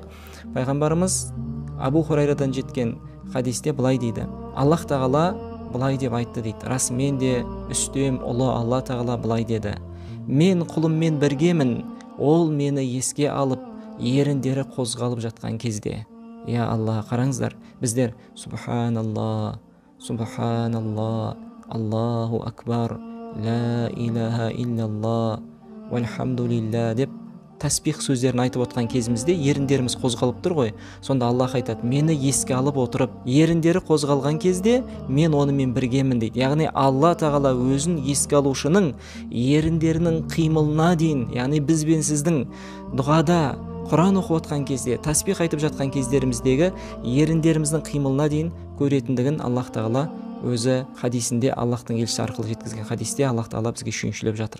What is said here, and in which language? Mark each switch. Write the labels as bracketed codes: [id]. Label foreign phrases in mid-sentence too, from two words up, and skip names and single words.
[kk] Пайғамбарымыз Абу Хурайрадан жеткен хадисте былай дейді: Аллах тағала былай деп айтты, дейді. Расымен де үстем ұлы Алла тағала былай деді: мен құлыммен біргемін, ол мені еске алып, еріндері қозғалып жатқан кезде. Я Алла, қараңыздар, біздер [ar] سبحان الله، سبحان الله, الله أكبر، لا إله إلا الله, [kk] вальхамдулилля деп тәсбих сөздерін айтып отқан кезімізде еріндеріміз қозғалып тұр ғой. Сонда Аллах айтады: мені еске алып отырып, еріндері қозғалған кезде мен онымен біргемін, дейді. Яғни Алла тағала өзін еске алушының еріндерінің қимылына дейін, яғни біз бен сіздің дұғада, Құран оқып отқан кезде, тәсбих айтып жатқан кездеріміздегі еріндеріміздің қимылына дейін көретіндігін Аллах тағала өзі хадисінде, Аллахтың елшісі арқылы жеткізген хадисте Аллах тағала бізге сүйіншілеп жатыр.